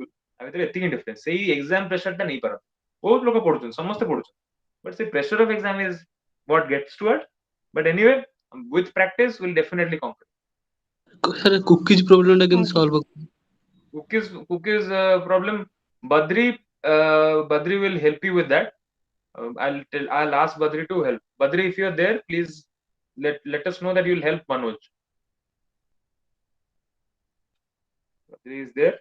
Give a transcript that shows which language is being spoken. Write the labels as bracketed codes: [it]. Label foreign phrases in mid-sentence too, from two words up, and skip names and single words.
[or] ଆ ଭିତରେ ଏତିକି ଡିଫରେନ୍ସ ସେଇ [en] exam pressure [or] ଟା ନେଇ ପାରନ୍ତି ବହୁତ ଲୋକ ପଢୁଛନ୍ତି ସମସ୍ତେ ପଢୁଛନ୍ତି [en] but the pressure of exam is what gets to it. But anyway, with practice we'll definitely conquer. sir cookies problem [or] ଟା କେମିତି [en] solve Cookies problem Badri will help you with that. I'll ask Badri to help. Badri, if you're there, please let us know that you'll help Manoj. Badri is there.